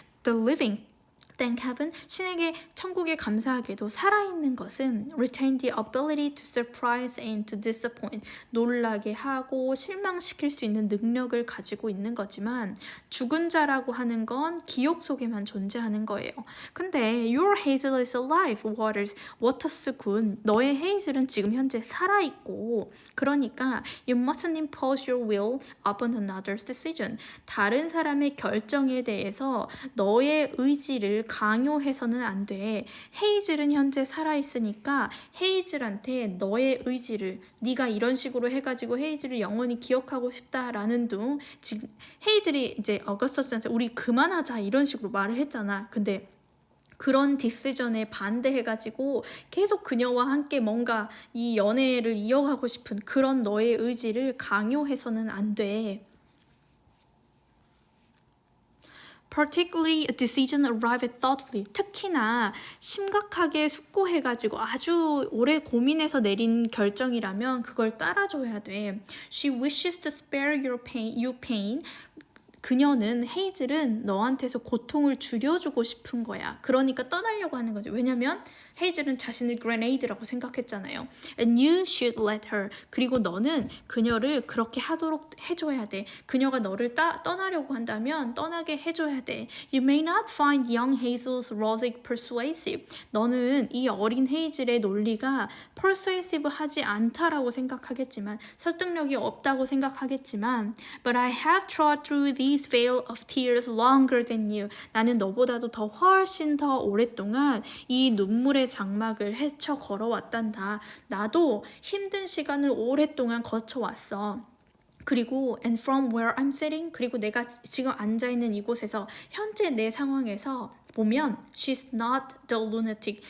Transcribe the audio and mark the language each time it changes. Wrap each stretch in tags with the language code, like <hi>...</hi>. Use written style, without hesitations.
<en>The living, Thank heaven,</en> <ko>신에게 천국에 감사하게도 살아있는 것은</ko> <en>retain the ability to surprise and to disappoint,</en> <ko>놀라게 하고 실망시킬 수 있는 능력을 가지고 있는 거지만 죽은 자라고 하는 건 기억 속에만 존재하는 거예요. 근데</ko> <en>your Hazel is alive, Waters 군,</en> <ko>너의 헤이즐은 지금 현재 살아있고 그러니까</ko> <en>you mustn't impose your will upon another's decision.</en> <ko>다른 사람의 결정에 대해서 너의 의지를 강요해서는 안 돼. 헤이즐은 현재 살아있으니까 헤이즐한테 너의 의지를 네가 이런 식으로 해가지고 헤이즐을 영원히 기억하고 싶다라는 둥 지금 헤이즐이 이제 어거스터스한테 우리 그만하자 이런 식으로 말을 했잖아. 근데 그런 디시전에 반대해가지고 계속 그녀와 함께 뭔가 이 연애를 이어가고 싶은 그런 너의 의지를 강요해서는 안 돼.</ko> <en>Particularly a decision arrived thoughtfully.</en> <ko>특히나 심각하게 숙고해가지고 아주 오래 고민해서 내린 결정이라면 그걸 따라줘야 돼.</ko> <en>She wishes to spare you pain.</en> <ko>그녀는 헤이즐은 너한테서 고통을 줄여주고 싶은 거야. 그러니까 떠나려고 하는 거지. 왜냐면 헤이즐은 자신을 grenade라고 생각했잖아요.</ko> <en>And you should let her.</en> <ko>그리고 너는 그녀를 그렇게 하도록 해줘야 돼. 그녀가 너를 떠나려고 한다면 떠나게 해줘야 돼.</ko> <en>You may not find young Hazel's logic persuasive.</en> <ko>너는 이 어린 헤이즐의 논리가 persuasive 하지 않다라고 생각하겠지만 설득력이 없다고 생각하겠지만</ko> <en>But I have trod through these veil of tears longer than you.</en> <ko>나는 너보다도 더 훨씬 더 오랫동안 이 눈물의 장막을 헤쳐 걸어왔단다. 나도 힘든 시간을 오랫동안 거쳐왔어. 그리고</ko> <en>and from where I'm sitting,</en> <ko>그리고 내가 지금 앉아있는 이곳에서 현재 내 상황에서 보면</ko> <en>she's not the lunatic.</en>